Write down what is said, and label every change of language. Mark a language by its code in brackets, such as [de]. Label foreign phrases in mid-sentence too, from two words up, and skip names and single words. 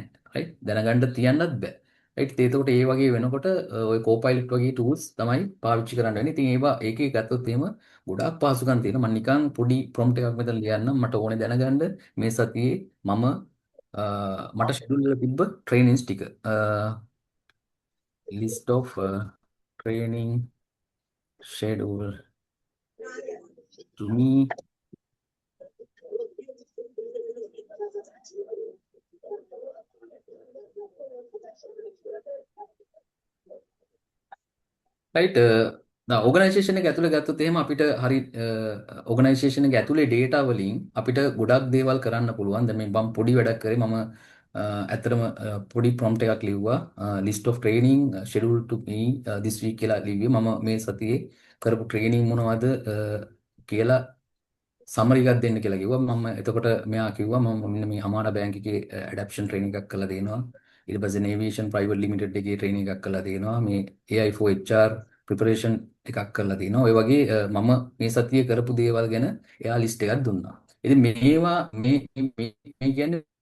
[si] රයිට්? දැනගන්න තියන්නත් බෑ. රයිට්? ඒකට ඒ වගේ වෙනකොට ඔය Copilot වගේ tools තමයි පාවිච්චි කරන්න වෙන්නේ. ඉතින් ඒවා ඒකේ ගත්තොත් එහෙම ගොඩාක් පහසුකම් තියෙනවා. මම නිකන් පොඩි prompt එකක් මෙතන ලියන්නම්. මට ඕනේ දැනගන්න මේ සතියේ මම මට ෂෙඩියුල් කරලා තිබ්බ trainings ටික. [en] List of training schedule to me right [si] ඕගනයිසේෂන් එක ඇතුලේ ගත්තොත් එහෙම අපිට හරි ඕගනයිසේෂන් එක ඇතුලේ data වලින් අපිට ගොඩක් දේවල් කරන්න පුළුවන් දැන් මේ මම පොඩි වැඩක් කරේ මම ඇත්තටම පොඩි prompt එකක් ලිව්වා [en] list of training schedule to me this week [si] කියලා ලිව්වේ මම මේ සතියේ කරපු training මොනවද කියලා සමරි එකක් දෙන්න කියලා කිව්වා මම එතකොට මෙයා කිව්වා මම මෙන්න මේ හමාරා බැංක් එකේ [en] adaptation training [si] එකක් කරලා දෙනවා ඊට පස්සේ නේවියේෂන් ප්‍රයිවට් ලිමිටඩ් එකේ ට්‍රේනින් එකක් කරලා දෙනවා මේ [en] AI for HR preparation [si] එකක් කරලා දෙනවා ඔය වගේ මම මේ සතියේ කරපු දේවල් ගැන එයා ලිස්ට් එකක් දුන්නා ඉතින් මේවා මේ කියන්නේ